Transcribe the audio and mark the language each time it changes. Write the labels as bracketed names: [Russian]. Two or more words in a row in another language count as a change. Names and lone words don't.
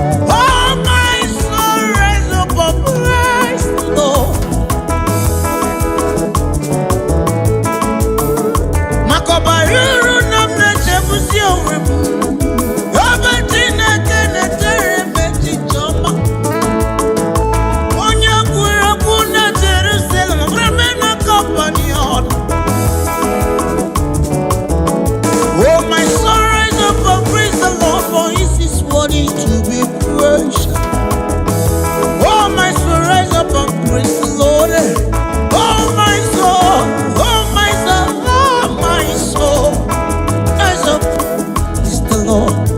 [English] Oh, my soul, rise up and praise the Lord. [Igbo] Maka ọba ruru na m na-echefusi onwe m. Ebe Chineke na-etere m echiche ọma. Onye kwuru okwu na Jerusalem, bụrụ m na company ọnụ. [English] Oh, my soul, rise up and praise the Lord, for he is worthy to be praised. Oh, my soul, rise up and praise the Lord. Oh, my soul, oh, my soul, oh, my soul, rise up, praise the Lord.